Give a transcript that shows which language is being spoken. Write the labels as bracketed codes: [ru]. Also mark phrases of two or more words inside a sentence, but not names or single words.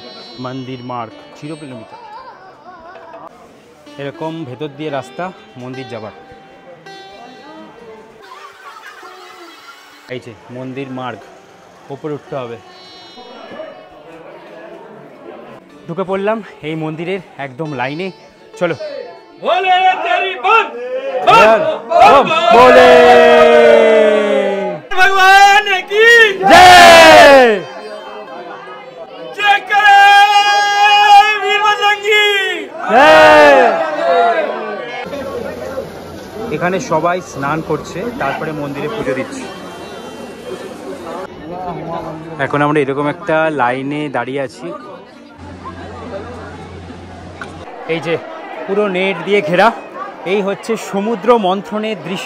[bn] মন্দির মার্গ 0 কিলোমিটার, এরকম ভেতর দিয়ে রাস্তা মন্দির যাবার। এই যে মন্দির মার্গ, উপরে উঠতে হবে। ঢুকে পড়লাম এই মন্দিরের একদম লাইনে। চলো [hi] बोले तेरी बम बोले भगवान की जय। जय करे वीर बजरंगी। [bn] এখানে সবাই স্নান করছে, তারপরে মন্দিরে পুজো দিচ্ছে। এখন আমরা এরকম একটা লাইনে দাঁড়িয়ে আছি। এই যে পুরো নেট দিয়ে ঘেরা, এই হচ্ছে সমুদ্র মন্থনের দৃশ্য।